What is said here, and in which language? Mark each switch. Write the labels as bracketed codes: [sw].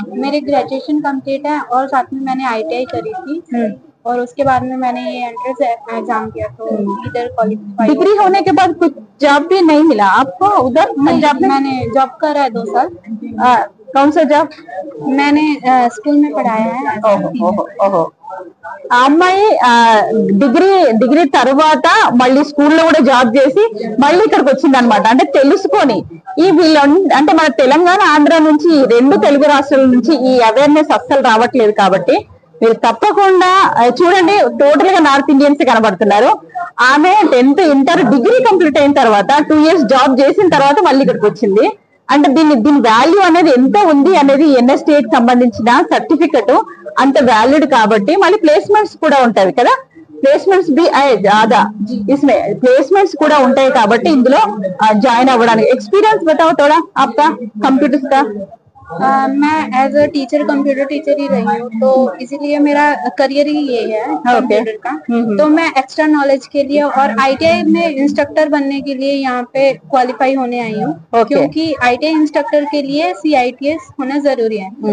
[hi] मेरे graduation complete है और साथ में मैंने आईटीआई करी थी और उसके बाद में मैंने ये एंट्रेंस एग्जाम किया तो इधर क्वालिफाई। डिग्री होने के बाद कुछ जॉब भी नहीं मिला आपको उधर पंजाब में? मैंने जॉब करा है 2 साल। कौन सा जॉब? मैंने स्कूल में पढ़ाया है। [te] ఓహో. ఆ అమ్మాయి డిగ్రీ తర్వాత మళ్ళీ స్కూల్లో కూడా జాబ్ చేసి మళ్ళీ ఇక్కడికి వచ్చింది అనమాట. అంటే తెలుసుకొని ఈ వీళ్ళు అంటే మన తెలంగాణ ఆంధ్ర నుంచి 2 తెలుగు రాష్ట్రాల నుంచి ఈ అవేర్నెస్ అస్సలు రావట్లేదు కాబట్టి మీరు తప్పకుండా చూడండి. టోటల్ గా నార్త్ ఇండియన్స్ కనబడుతున్నారు. ఆమె 10th ఇంటర్ డిగ్రీ కంప్లీట్ అయిన తర్వాత 2 years జాబ్ చేసిన తర్వాత మళ్ళీ ఇక్కడికి వచ్చింది. అంటే దీని వాల్యూ అనేది ఎంత ఉంది అనేది ఎన్ఎస్టిఐ కి సంబంధించిన సర్టిఫికెట్ అంత వాల్యూడ్ కాబట్టి మళ్ళీ ప్లేస్మెంట్స్ కూడా ఉంటాయి కదా. ప్లేస్మెంట్స్ [hi] भी ज्यादा इसमें [te] प्लेसमेंट्स కూడా ఉంటాయి కాబట్టి ఇందులో జాయిన్ అవ్వడానికి. [hi] एक्सपीरियंस बताओ थोड़ा आपका कंप्यूटर्स का। मैं as a teacher computer teacher ही रही हूँ तो इसीलिए मेरा करियर ही ये है कंप्यूटर का। तो मैं एक्स्ट्रा नॉलेज के लिए और आईटीआई में इंस्ट्रक्टर बनने के लिए यहाँ पे क्वालिफाई होने आई हूँ क्योंकि आईटीआई इंस्ट्रक्टर के लिए CITS होना जरूरी है।